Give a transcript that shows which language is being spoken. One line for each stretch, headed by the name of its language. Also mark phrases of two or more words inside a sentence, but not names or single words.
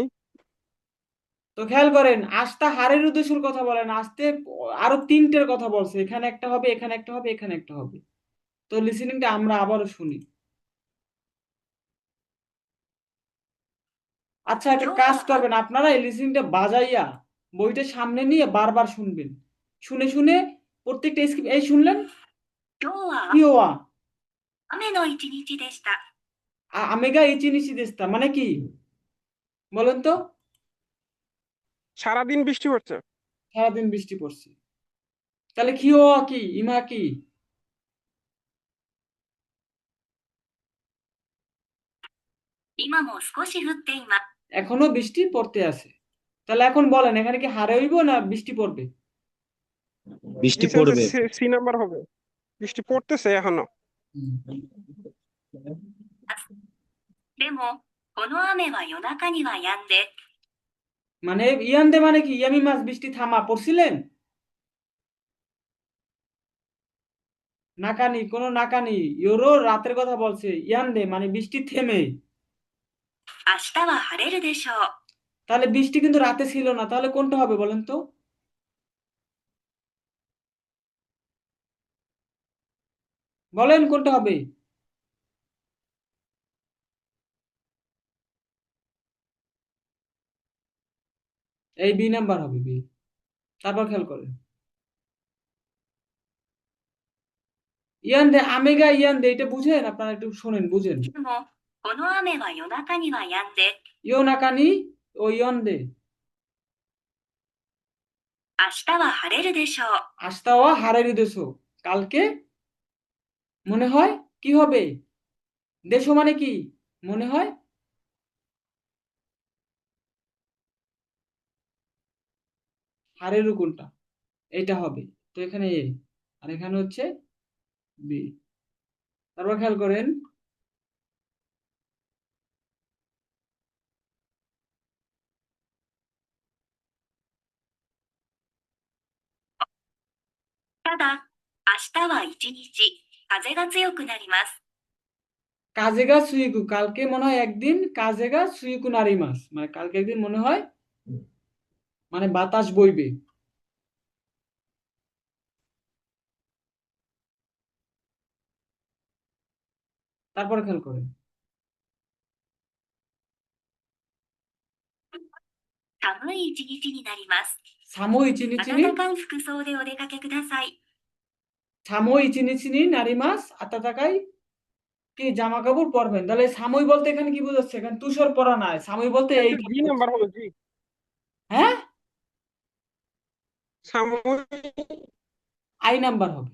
Bangla: তো খেয়াল করেন
Japanese: 明日晴れる
Bangla: উদ্দেশ্যের কথা বলেন, আস্তে আরো তিনটের কথা বলছে, এখানে একটা হবে, এখানে একটা হবে, এখানে একটা হবে। তো লিসেনিংটা আমরা আবারও শুনি। আচ্ছা, একটা কাজ করবেন আপনারা, এই লিসেনিংটা বাজাইয়া বইটা সামনে নিয়ে বারবার শুনবেন, শুনে শুনে প্রত্যেকটা স্কিপ। এই শুনলেন?
Japanese: 今日は কিওয়া 雨の一日でした。雨が一日でした
Bangla: মানে কি বলেন তো? সারাদিন বৃষ্টি পড়ছে। সারাদিন বৃষ্টি পড়ছে। তাহলে কিওয়া কি, ইমা কি?
Japanese: 今も少し降っています。
Bangla: এখনো বৃষ্টি পড়তে আছে। তাহলে এখন বলেন এখানে কি হারে হইব না বৃষ্টি পড়বে? বৃষ্টি এই সেন্সে পড়বে। সি নাম্বার হবে, বৃষ্টি পড়তেছে এখনো।
Japanese: でも、この雨は夜中には止んで、
Bangla: মানে ইয়ান্দে মানে কি?
Japanese: 止みます
Bangla: বৃষ্টি থামা, পড়ছিলেন?
Japanese: 中に、この中に、夜
Bangla: রাতের কথা বলছে। ইয়ান্দে মানে বৃষ্টি থেমে।
Japanese: 明日は晴れるでしょう。
Bangla: তাহলে বৃষ্টি কিন্তু রাতে ছিল না, তাহলে কোনটা হবে বলেন তো? বলেন কোনটা হবে? এই বি নাম্বার হবে, বি। তারপর খেয়াল করেন ইয়ান্দে,
Japanese: 雨が止んで,
Bangla: এটা বুঝেন? আপনারা একটু শোনেন, বুঝেন।
Japanese: でも、この雨は夜中には止んで、夜中には止んで. 明日は晴れるでしょう。明日は晴れるでしょう,
Bangla: কালকে মনে হয় কি হবে? দেশো মানে কি মনে হয়? হারেরু কোনটা? এটা হবে। তো এখানে এ, আর এখানে হচ্ছে বি। তারপর খেয়াল করেন
Japanese: ただ、明日は一日、風が強くなります。風が強く,
Bangla: কালকে মনে হয় একদিন
Japanese: 風が強くなります,
Bangla: মানে কালকে একদিন মনে হয় মানে বাতাস বইবে। তারপরে খেয়াল করেন
Japanese: 寒い一日になります。寒い一日に, 暖かい服装でお出かけください。寒い一日になります暖かい
Bangla: কি জামা কাপড় পরবেন। তাহলে সামই বলতে এখানে কি বোঝাচ্ছে? এখানে তুষার পরা নাই, সামই বলতে এইটা জি নাম্বার হবে, জি। হ্যাঁ, সাময়িক আই নাম্বার হবে।